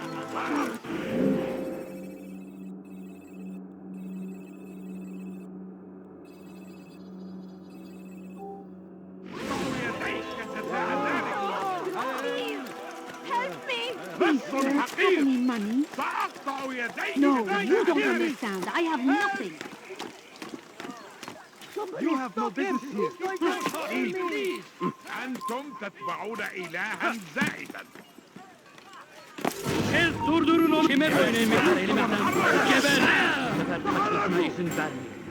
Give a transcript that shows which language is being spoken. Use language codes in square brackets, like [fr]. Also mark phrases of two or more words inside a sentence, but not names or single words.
[en] Help me! Please, sir, have any money? No, you don't understand. I have nothing. You have no business here. Please. [ar] أنتم تتبعون إلها زائدا. [tr] Siz durdurun onu. Kime böyle elimden elimden? Geber! Bu sefer kaçmasına izin vermeyin.